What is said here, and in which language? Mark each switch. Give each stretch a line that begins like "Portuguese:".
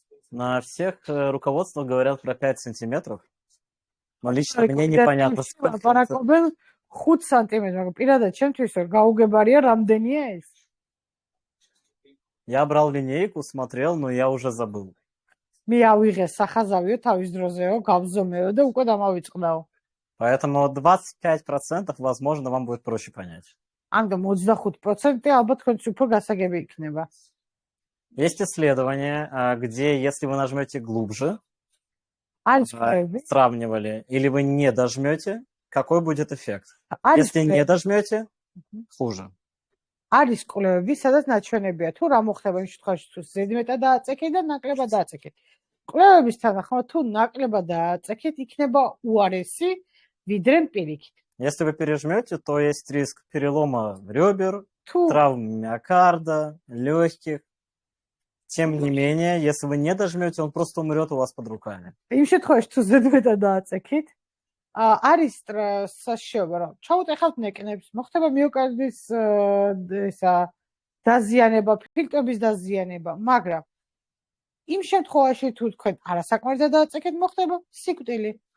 Russian: На всех руководствах говорят про 5 сантиметров. Но лично мне непонятно, сколько это.
Georgian: ლაპარაკობენ 5 სანტიმეტრს, მაგრამ პირადად ჩემთვის რომ გაუგებარია რამდენია ეს.
Russian: Я брал линейку, смотрел, но я уже забыл.
Georgian: მე ავიღე სახაზავიო თავის დროზეო, გავზომეო და უკვე დამავიწყდაო.
Russian: Поэтому 25% возможно вам будет проще понять.
Georgian: ამიტომ 25% ალბათ თქვენს უფრო გასაგები იქნება.
Russian: Есть исследования, где если вы нажмете глубже,
Georgian: არის კვლევები,
Russian: сравнивали, или вы не дожмете, какой будет эффект.
Georgian: არის
Russian: Если не дожмете, хуже.
Georgian: არის კვლევები, სადაც ნაჩვენებია თუ რა მოხდება იმ შემთხვევაში თუ ზედმეტად დააწექეთ და ნაკლებად დააწექეთ. კვლევების თანახმად თუ ნაკლებად დააწექეთ, იქნება უარესი ვიდრე პირიქით.
Russian: Если вы пережмете, то есть риск перелома ребер,
Georgian: თუ
Russian: травм миокарда, легких. Тем не менее, если вы не дожмете, он просто умрет у вас под руками.
Georgian: იმ შემთხვევაში თუ ზედმეტად დააწექით, არის საშუალება რომ ჩაუტეხავთ ნეკნებს, მოხდება მიოკარდის ესა დაზიანება, ფილტრების დაზიანება, მაგრამ იმ შემთხვევაში თუ თქვენ არასაკმარისად დააწექეთ, მოხდება სიკვდილი.